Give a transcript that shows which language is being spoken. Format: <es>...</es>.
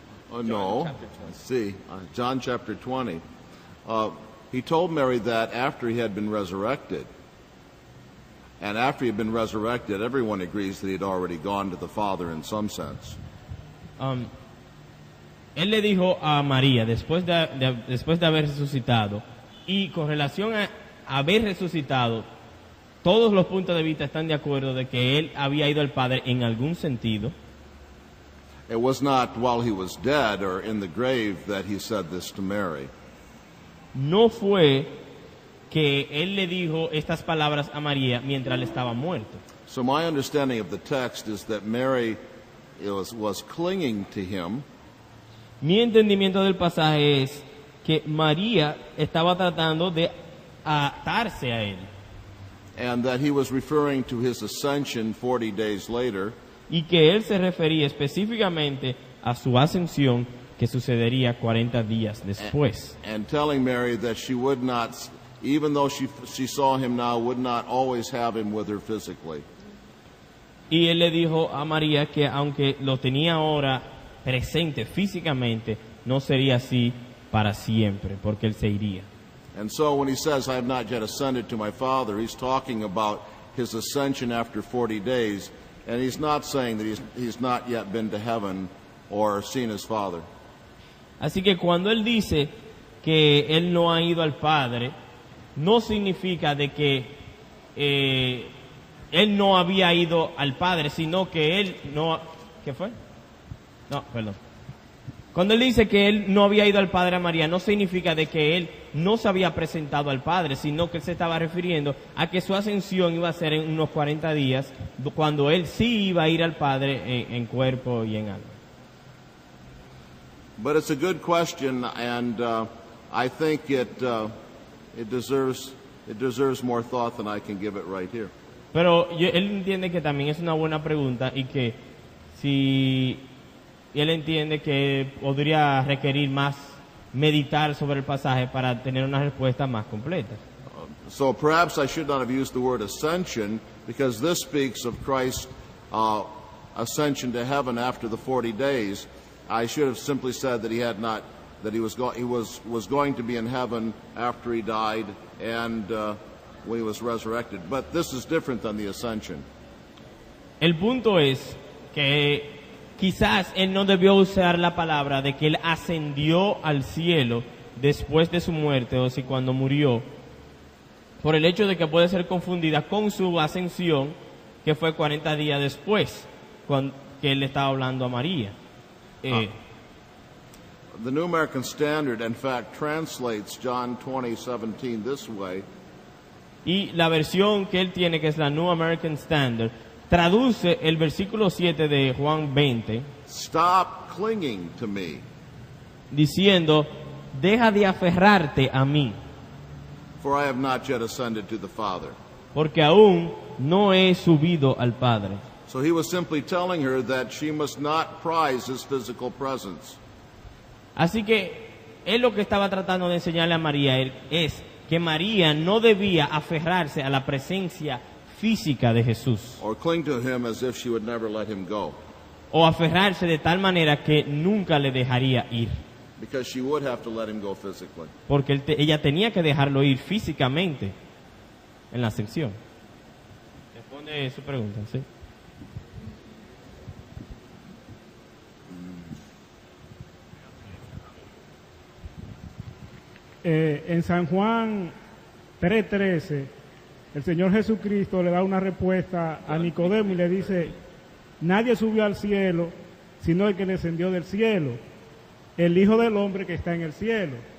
<en>No. chapter 20. See, John chapter 20. He told Mary that after he had been resurrected. And after he had been resurrected, everyone agrees that he had already gone to the Father in some sense.</en> <es>Él le dijo a María, después de haber resucitado, y con relación a haber resucitado, todos los puntos de vista están de acuerdo de que él había ido al Padre en algún sentido.</es> <en>It was not while he was dead or in the grave that he said this to Mary.</en> <es>No fue que él le dijo estas palabras a María mientras él estaba muerto.</es> <en>So my understanding of the text is that Mary was clinging to him.</en> <es>Mi entendimiento del pasaje es que María estaba tratando de atarse a él</es> <en>And that he was referring to his ascension 40 days later,</en> <es>y que él se refería específicamente a su ascensión que sucedería 40 días después.</es> <en>and telling Mary that she would not, even though she saw him now, would not always have him with her physically.</en> <es>Y él le dijo a María que aunque lo tenía ahora presente físicamente, no sería así para siempre, porque él se iría.</es> <en>And so when he says, I have not yet ascended to my Father, he's talking about his ascension after 40 days, and he's not saying that he's not yet been to heaven or seen his Father.</en> <es>Así que cuando él dice que él no ha ido al Padre, no significa de que él no había ido al Padre, sino que él no... ¿Qué fue? No, perdón. Cuando él dice que él no había ido al Padre a María, no significa de que él no se había presentado al Padre, sino que él se estaba refiriendo a que su ascensión iba a ser en unos 40 días, cuando él sí iba a ir al Padre en cuerpo y en alma.</es> <en>But it's a good question, and I think it deserves more thought than I can give it right here.</en> <es>Pero él entiende que también es una buena pregunta y que si él entiende que podría requerir más meditar sobre el pasaje para tener una respuesta más completa.</es> <en>So perhaps I should not have used the word ascension, because this speaks of Christ's ascension to heaven after the 40 days. I should have simply said that he was going to be in heaven after he died and when he was resurrected. But this is different than the ascension.</en> <es>El punto es que quizás él no debió usar la palabra de que él ascendió al cielo después de su muerte, o si cuando murió, por el hecho de que puede ser confundida con su ascensión, que fue 40 días después, que él le estaba hablando a María.</es> <en>The New American Standard, in fact, translates John 20:17 this way.</en> <es>Y la versión que él tiene, que es la New American Standard, traduce el versículo 7 de Juan 20,</es> <en>Stop clinging to me,</en> <es>diciendo, deja de aferrarte a mí,</es> <en>for I have not yet ascended to the Father.</en> <es>porque aún no he subido al Padre.</es> <en>So he was simply telling her that she must not prize his physical presence.</en> <es>Así que él lo que estaba tratando de enseñarle a María es que María no debía aferrarse a la presencia física de Jesús,</es> <en>Or cling to him as if she would never let him go,</en> <es>o aferrarse de tal manera que nunca le dejaría ir,</es> <en>because she would have to let him go physically.</en> <es>porque ella tenía que dejarlo ir físicamente en la ascensión. Responde su pregunta, ¿sí? En San Juan 3:13, el Señor Jesucristo le da una respuesta a Nicodemo y le dice, nadie subió al cielo, sino el que descendió del cielo, el Hijo del Hombre que está en el cielo.</es>